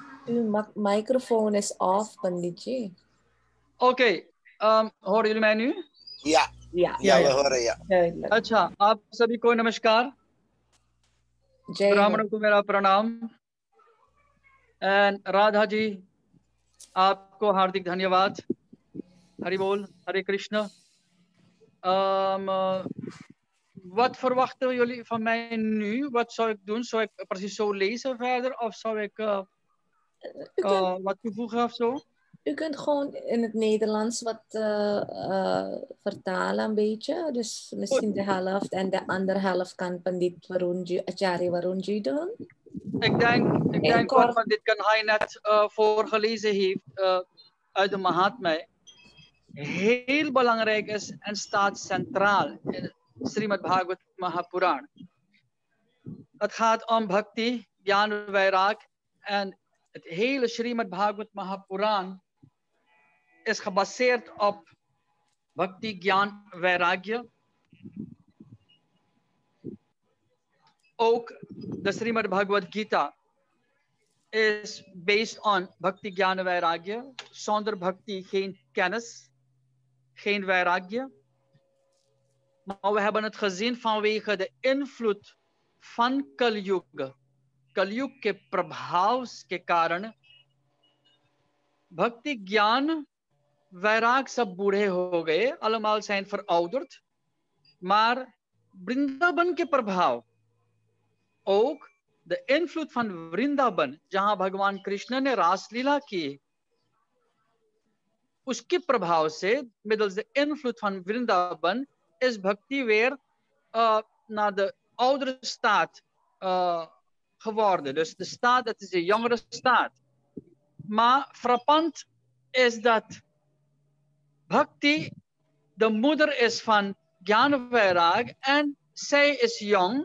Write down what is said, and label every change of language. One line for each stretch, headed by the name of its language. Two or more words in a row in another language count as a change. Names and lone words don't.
Dutch: Uw microfoon is off, Panditji. Oké, horen jullie mij nu? Ja, Ja, ja, we horen je. duidelijk.
Hindi: अच्छा, आप सभी को नमस्कार. जय हो. ब्राह्मणों को मेरा प्रणाम. एंड राधा जी, आपको हार्दिक धन्यवाद. हरि बोल, हरे कृष्ण.
Dutch: Wat verwachten jullie van mij nu? Wat zou ik doen? Zou ik precies zo lezen verder? Of zou ik wat toevoegen of zo? U kunt gewoon in het Nederlands wat vertalen een beetje. Dus misschien de helft en de andere helft kan Pandit Varunji, Acharya Varunji doen. Ik denk kort. wat dit kan hij net voorgelezen heeft uit de Mahatmya. Heel belangrijk is en staat centraal in Srimad Bhagavad Mahapuran. Het gaat om bhakti, jnana, vairag en het hele Srimad Bhagavad Mahapuran is gebaseerd op bhakti, gyan, vairagya. Ook de Srimad Bhagavad Gita is
English: based on
Dutch: bhakti, gyan, vairagya. Zonder bhakti geen kennis, geen vairagya. Maar we hebben het gezien vanwege de invloed van Kali Yuga.
Hindi: Kali Yuga के प्रभाव के कारण भक्ति ज्ञान वैराग सब बूढ़े हो गए,
Dutch: allemaal zijn verouderd.
Hindi: Maar Vrindavan के प्रभाव,
Dutch: ook de invloed van Vrindavan,
Hindi: जहां भगवान कृष्ण ने रासलीला की, उसके प्रभाव से,
Dutch: middels de invloed van Vrindavan, is bhakti weer naar de oudere staat geworden. Dus de staat, dat is de jongere staat. Maar frappant is dat bhakti de moeder is van Jnana Vairag en zij is jong.